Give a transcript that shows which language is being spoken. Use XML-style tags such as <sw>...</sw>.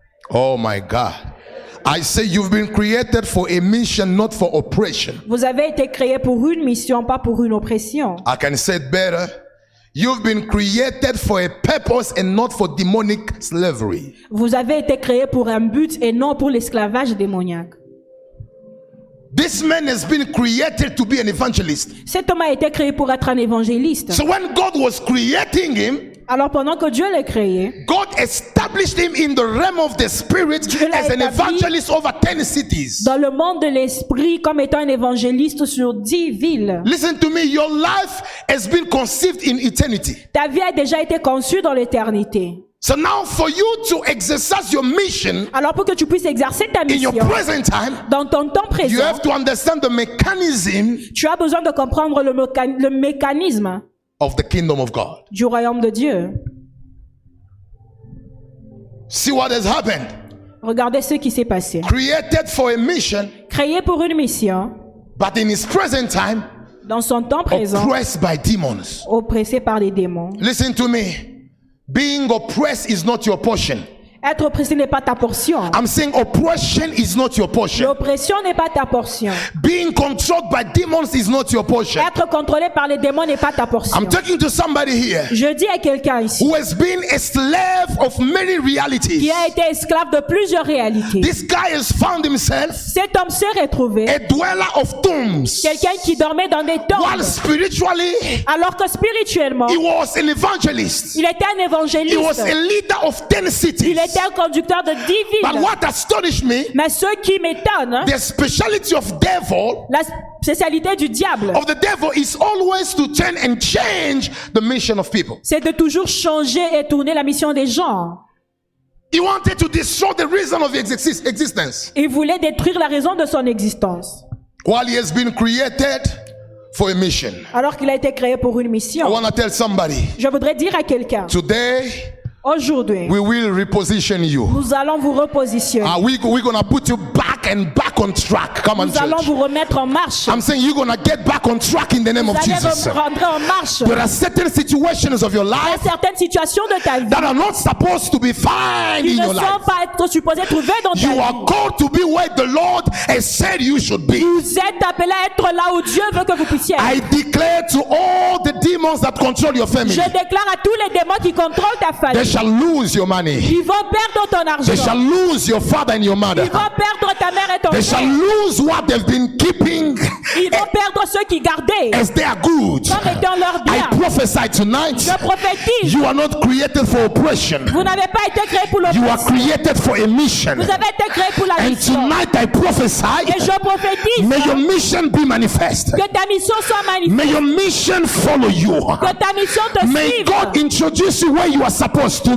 <en>Oh my God. I say you've been created for a mission, not for oppression.</en> <fr>Vous avez été créés pour une mission, pas pour une oppression.</fr> <en>I can say it better. You've been created for a purpose and not for demonic slavery.</en> <fr>Vous avez été créés pour un but et non pour l'esclavage démoniaque.</fr> <en>This man has been created to be an evangelist.</en> <fr>Cet homme a été créé pour être un évangéliste.</fr> <en>So when God was creating him,</en> <fr>Alors pendant que Dieu l'a créé,</fr> <en>God established him in the realm of the spirit</en> <fr>Dieu l'a</fr> <en>as an</en> <fr>établi</fr> <en>evangelist over 10 cities.</en> <fr>dans le monde de l'esprit comme étant un évangéliste sur 10 villes.</fr> <en>Listen to me, your life has been conceived in eternity.</en> <fr>Ta vie a déjà été conçue dans l'éternité.</fr> <en>So now for you to exercise your mission</en> <fr>Alors pour que tu puisses exercer ta</fr> <en>in your</en> <fr>mission</fr> <en>present time,</en> <fr>dans ton temps</fr> <en>you</en> <fr>présent,</fr> <en>have to understand the mechanism</en> <fr>tu as besoin de comprendre le mécanisme</fr> <en>of the kingdom of God.</en> <fr>du royaume de Dieu.</fr> <en>See what has happened.</en> <fr>Regardez ce qui s'est passé.</fr> <en>Created for a mission,</en> <fr>Créé pour une mission,</fr> <en>but in his present time,</en> <fr>dans son temps présent,</fr> <en>oppressed by demons.</en> <fr>oppressé par des démons.</fr> <en>Listen to me. Being oppressed is not your portion.</en> <fr>Être oppressé n'est pas ta portion.</fr> <en>I'm saying oppression is not your portion.</en> <fr>L'oppression n'est pas ta portion.</fr> <en>Being controlled by demons is not your portion.</en> <fr>Être contrôlé par les démons n'est pas ta portion.</fr> <en>I'm talking to somebody here</en> <fr>Je dis à quelqu'un ici</fr> <en>who has been a slave of many</en> <fr>qui</fr> <en>realities.</en> <fr>a été esclave de plusieurs réalités.</fr> <en>This guy has found himself</en> <fr>Cet homme s'est retrouvé</fr> <en>a dweller of tombs,</en> <fr>quelqu'un qui dormait dans des</fr> <en>while</en> <fr>tombes,</fr> <en>spiritually</en> <fr>alors que spirituellement,</fr> <en>he was an evangelist.</en> <fr>il était un</fr> <en>He was</en> <fr>évangéliste.</fr> <en>a leader of 10 cities.</en> <fr>Il était un conducteur de 10</fr> <en>But</en> <fr>villes.</fr> <en>what astonished me,</en> <fr>Mais ce qui m'étonne,</fr> <en>the speciality of devil</en> <fr>la spécialité du diable,</fr> <en>of the devil is always to turn and change the mission of people.</en> <fr>c'est de toujours changer et tourner la mission des gens.</fr> <en>He wanted to destroy the reason of his existence.</en> <fr>Il voulait détruire la raison de son existence.</fr> <en>While he has been created for a mission.</en> <fr>Alors qu'il a été créé pour une</fr> <en>I</en> <fr>mission.</fr> <en>want to tell somebody,</en> <fr>Je voudrais dire à quelqu'un,</fr> <en>today</en> <fr>aujourd'hui,</fr> <en>we will reposition you.</en> <fr>nous allons vous repositionner.</fr> <en>We're going to put you back and back on track. Come on,</en> <fr>Nous allons</fr> <en>church.</en> <fr>vous remettre en marche.</fr> <en>I'm saying you're going to get back on track in the name</en> <fr>Vous</fr> <en>of</en> <fr>allez</fr> <en>Jesus.</en> <fr>rentrer en marche.</fr> <en>There are certain situations of your</en> <fr>Il y a</fr> <en>life</en> <fr>certaines situations de ta vie</fr> <en>that are not supposed to be found</en> <fr>qui</fr> <en>in</en> <fr>ne</fr> <en>your</en> <fr>sont</fr> <en>life.</en> <fr>pas être supposées trouver dans ta</fr> <en>You are</en> <fr>vie.</fr> <en>called to be where the Lord has said you should be.</en> <fr>Vous êtes appelés à être là où Dieu veut que vous puissiez être.</fr> <en>I declare to all the demons that control your family,</en> <fr>Je déclare à tous les démons qui contrôlent ta</fr> <en>they</en> <fr>famille,</fr> <en>shall lose your money.</en> <fr>ils vont perdre ton</fr> <en>They shall</en> <fr>argent.</fr> <en>lose your father and your mother.</en> <fr>Ils vont perdre ta mère et ton</fr> <en>They shall</en> <fr>frère.</fr> <en>lose what they've been keeping</en> <fr>Ils vont perdre ceux qui gardaient</fr> <en>as they are good.</en> <fr>comme étant leur</fr> <en>I</en> <fr>bien.</fr> <en>prophesy tonight,</en> <fr>Je prophétise,</fr> <en>you are not created for oppression.</en> <fr>vous n'avez pas été créé pour</fr> <en>You are</en> <fr>l'oppression.</fr> <en>created for a mission.</en> <fr>Vous avez été créé pour la</fr> <en>And</en> <fr>mission.</fr> <en>tonight I prophesy,</en> <fr>Et je prophétise</fr> <en>may your mission be manifest.</en> <fr>que ta mission soit</fr> <en>May</en> <fr>manifeste.</fr> <en>your mission follow you.</en> <fr>Que ta mission te</fr> <en>May</en> <fr>suive.</fr> <en>God introduce you where you are supposed to</en>